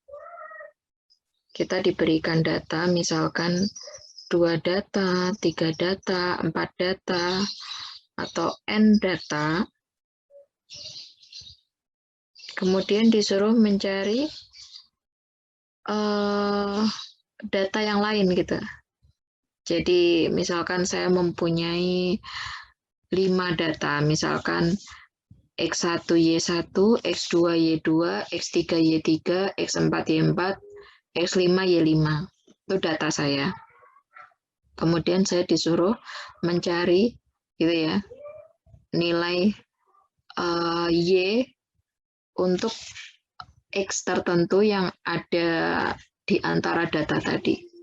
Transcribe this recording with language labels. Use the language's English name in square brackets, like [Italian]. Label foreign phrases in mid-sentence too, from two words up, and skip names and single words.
[Indonesian] misalkan 2 data, 3 data, 4 data, atau N data, kemudian disuruh mencari data yang lain gitu. Jadi misalkan saya mempunyai 5 data, misalkan X1, Y1, X2, Y2, X3, Y3, X4, Y4, X5, Y5. Itu data saya. Kemudian saya disuruh mencari gitu ya, nilai Y untuk X tertentu yang ada di antara data tadi.